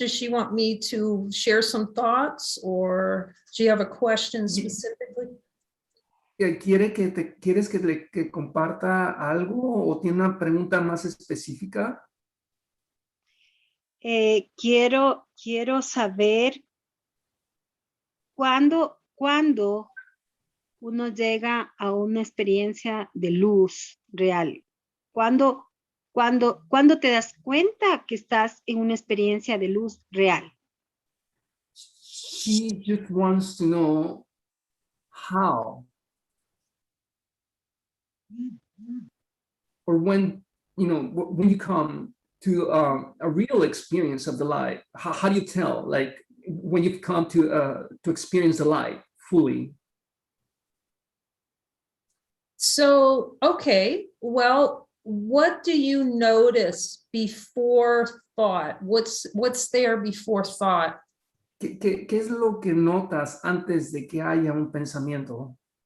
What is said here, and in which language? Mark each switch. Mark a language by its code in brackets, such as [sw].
[en] Does she want me to share some thoughts or do you have a question specifically? [es] ¿Quieres que comparta algo o tiene una pregunta más específica? Quiero saber cuándo uno llega a una experiencia de luz real. ¿Cuándo te das cuenta que estás en una experiencia de luz real? [en] She just wants to know how or when you come to a real experience of the light. How do you tell, like, when you've come to experience the light fully? So, okay, well, what do you notice before thought? What's there before thought? [es] ¿Qué es lo que notas antes de que haya un pensamiento?